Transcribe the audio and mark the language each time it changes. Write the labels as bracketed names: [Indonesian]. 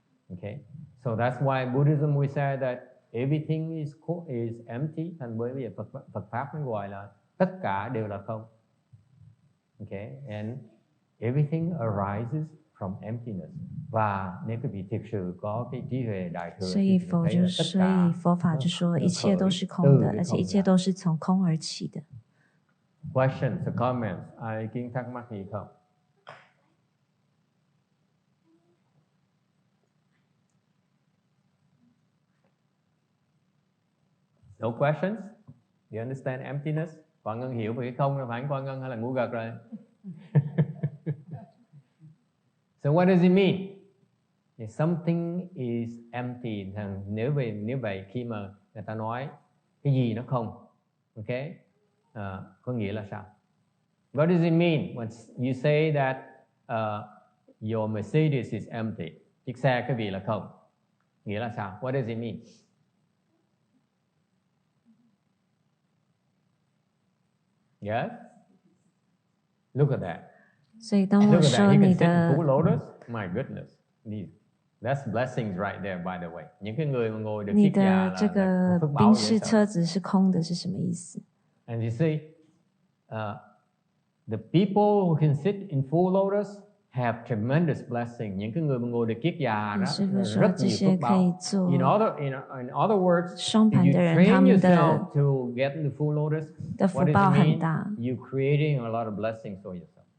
[English] Okay, so that's why Buddhism we say that everything is empty, and [Vietnamese] bởi vì Phật pháp nó gọi là tất cả đều là không. [English] Okay, and everything arises from emptiness. [Vietnamese] Và nếu quý vị thực sự có cái trí huệ đại thừa, [Chinese] 所以佛法就说一切都是空的，而且一切都是从空而起的。 [English] Questions or comments? [Vietnamese] Ai ý kiến thắc mắc gì không? [English] No questions? You understand emptiness? [Vietnamese] Quang Ngân hiểu về cái không, phải Quang Ngân hay là ngu gật rồi? [English] So what does it mean? If something is empty, [Vietnamese] nếu vậy khi mà người ta nói cái gì nó không, okay, có nghĩa là sao? [English] What does it mean when you say that your Mercedes is empty? [Vietnamese] Chiếc xe cái vị là không, nghĩa là sao? [English] What does it mean? Yes? Look at that. [Chinese] 所以当我说你的 [English] My goodness, that's blessings right there. By the way, [Vietnamese] những cái người mà ngồi được [Chinese] 你的这个宾士车子是空的，是什么意思 [English] ？And you see, the people who can sit in full lotus have tremendous blessing. [Vietnamese] Những cái người mà ngồi được kiết già đó rất nhiều phước báo. [English] In other words, if you train yourself to get into full lotus, what does it mean? You're creating a lot of blessings for yourself.